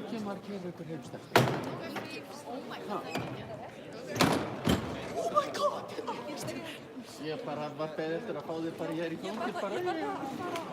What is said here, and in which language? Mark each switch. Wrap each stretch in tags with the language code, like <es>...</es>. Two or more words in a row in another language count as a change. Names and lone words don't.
<is>Hvar kemur ykkur heimstætt?</is> <en>Oh my god!</en> <is>Ég bara var beðið eftir að fá þig bara hér í fangið bara. Ég var bara að fara á</is>